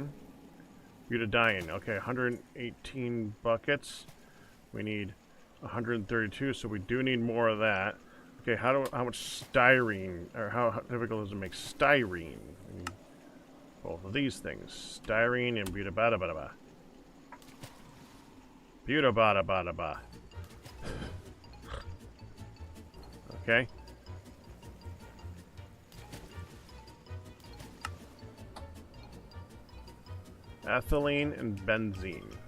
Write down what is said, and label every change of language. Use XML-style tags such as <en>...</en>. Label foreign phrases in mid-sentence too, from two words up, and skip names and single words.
<en>Butadiene. Okay, 118 buckets. We need 132, so we do need more of that. Okay, how much styrene, or how difficult is it to make styrene? Both of these things. Styrene and butabada-bada-ba. Butabada-bada-ba. Okay. Ethylene and benzene.</en>